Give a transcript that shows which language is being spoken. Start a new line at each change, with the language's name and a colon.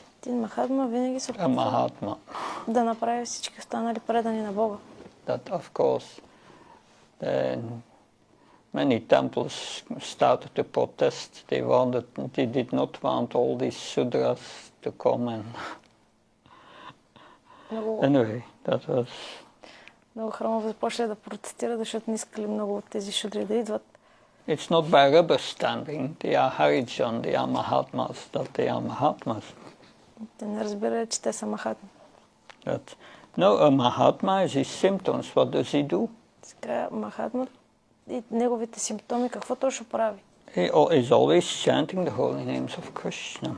Bulgarian: Един махатма винаги се опитва да направи всички останали предани на Бога.
English: That of course many temples started to protest. They did not want all these sudras to come and anyway, that was.
Bulgarian: Много храмове започнали да протестират, защото не искали много от тези шудри да идват.
English: It's not by rubber stamping. They are Harijan, they are Mahatmas, that they are Mahatmas.
Bulgarian: Те не разбират, че те са махатми.
English: No, a Mahatma is his symptoms. What does he do?
Bulgarian: Сега Махатма и неговите симптоми, какво точно прави?
English: He is always chanting the holy names of Krishna.